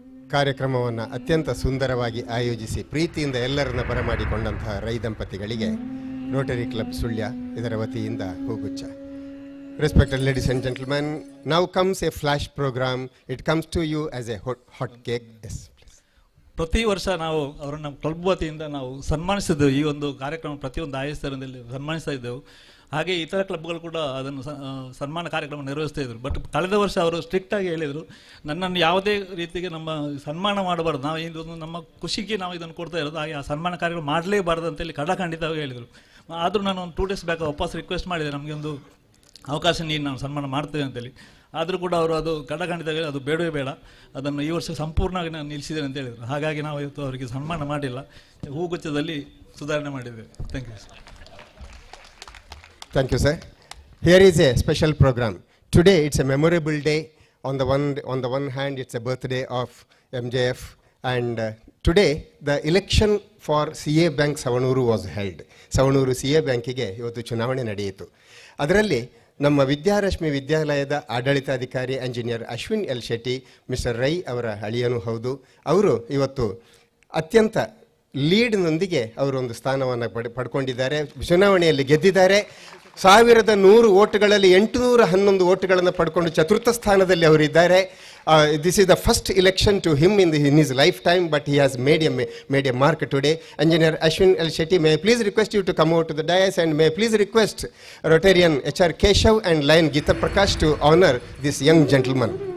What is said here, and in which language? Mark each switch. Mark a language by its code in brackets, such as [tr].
[kn] ಕಾರ್ಯಕ್ರಮವನ್ನು ಅತ್ಯಂತ ಸುಂದರವಾಗಿ ಆಯೋಜಿಸಿ ಪ್ರೀತಿಯಿಂದ ಎಲ್ಲರನ್ನ ಬರಮಾಡಿಕೊಂಡಂತಹ ರೈ ದಂಪತಿಗಳಿಗೆ ರೋಟರಿ ಕ್ಲಬ್ ಸುಳ್ಯ ಇದರ ವತಿಯಿಂದ ಹೂಗುಚ್ಛ. [en] Respected ladies and gentlemen, now comes a flash program. It comes to you as a hot cake. Yes, please. [kn] ಪ್ರತಿ ವರ್ಷ ನಾವು ಅವರನ್ನು ಕ್ಲಬ್ ವತಿಯಿಂದ ನಾವು ಸನ್ಮಾನಿಸಿದ್ದೆವು. ಈ ಒಂದು ಕಾರ್ಯಕ್ರಮ ಪ್ರತಿಯೊಂದು ಆಯೋಜಿತರಲ್ಲಿ ಸನ್ಮಾನಿಸ್ತಾ ಇದ್ದೆವು. ಹಾಗೆ ಇತರ ಕ್ಲಬ್ಗಳು ಕೂಡ ಅದನ್ನು ಸನ್ಮಾನ ಕಾರ್ಯಕ್ರಮ ನಿರ್ವಹಿಸ್ತಾ ಇದ್ರು. ಬಟ್ ಕಳೆದ ವರ್ಷ ಅವರು ಸ್ಟ್ರಿಕ್ಟಾಗಿ ಹೇಳಿದರು, ನನ್ನನ್ನು ಯಾವುದೇ ರೀತಿಗೆ ನಮ್ಮ ಸನ್ಮಾನ ಮಾಡಬಾರ್ದು, ನಾವು ಇದೊಂದು ನಮ್ಮ ಖುಷಿಗೆ ನಾವು ಇದನ್ನು ಕೊಡ್ತಾ ಇರೋದು, ಹಾಗೆ ಆ ಸನ್ಮಾನ ಕಾರ್ಯಕ್ರಮ ಮಾಡಲೇಬಾರ್ದು ಅಂತೇಳಿ ಖಂಡಿತವಾಗಿ ಹೇಳಿದರು. ಆದರೂ ನಾನು ಒಂದು 2 days ಬ್ಯಾಕ್ ವಾಪಸ್ ರಿಕ್ವೆಸ್ಟ್ ಮಾಡಿದೆ, ನಮಗೆ ಒಂದು ಅವಕಾಶ ನೀಡಿ ನಾವು ಸನ್ಮಾನ ಮಾಡ್ತೇವೆ ಅಂತೇಳಿ. ಆದರೂ ಕೂಡ ಅವರು ಅದು ಖಂಡಿತವಾಗಿ ಅದು ಬೇಡವೇ ಬೇಡ, ಅದನ್ನು ಈ ವರ್ಷ ಸಂಪೂರ್ಣವಾಗಿ ನಾನು ನಿಲ್ಲಿಸಿದ್ದೇನೆ ಅಂತ ಹೇಳಿದರು. ಹಾಗಾಗಿ ನಾವು ಇವತ್ತು ಅವರಿಗೆ ಸನ್ಮಾನ ಮಾಡಿಲ್ಲ, ಹೂಗುಚ್ಛದಲ್ಲಿ ಸುಧಾರಣೆ ಮಾಡಿದ್ದೇವೆ. [en] Thank you. Thank you, sir. Here is a special program. Today it's a memorable day. On the one hand, it's a birthday of MJF, and today the election for CA Bank Savanuru was held. [kn] Savanuru CA ಬ್ಯಾಂಕಿಗೆ ಇವತ್ತು ಚುನಾವಣೆ ನಡೆಯಿತು. ಅದರಲ್ಲಿ ನಮ್ಮ ವಿದ್ಯಾರಶ್ಮಿ ವಿದ್ಯಾಲಯದ ಆಡಳಿತಾಧಿಕಾರಿ engineer Ashwin L Shetty, mister Rai ಅವರ ಅಳಿಯನೂ ಹೌದು, ಅವರು ಇವತ್ತು ಅತ್ಯಂತ ಲೀಡ್ನೊಂದಿಗೆ ಅವರೊಂದು ಸ್ಥಾನವನ್ನು ಪಡ್ಕೊಂಡಿದ್ದಾರೆ. ಚುನಾವಣೆಯಲ್ಲಿ ಗೆದ್ದಿದ್ದಾರೆ. 1100 ಓಟ್ಗಳಲ್ಲಿ 811 ಓಟ್ಗಳನ್ನು ಪಡ್ಕೊಂಡು ಚತುರ್ಥ ಸ್ಥಾನದಲ್ಲಿ ಅವರಿದ್ದಾರೆ. [en] This is the first election to him in his lifetime, but he has made a mark today. Engineer Ashwin L. Shetty, may I please request you to come over to the dais, and may I please request Rotarian HR Keshav and Lion Geeta Prakash to honor this young gentleman.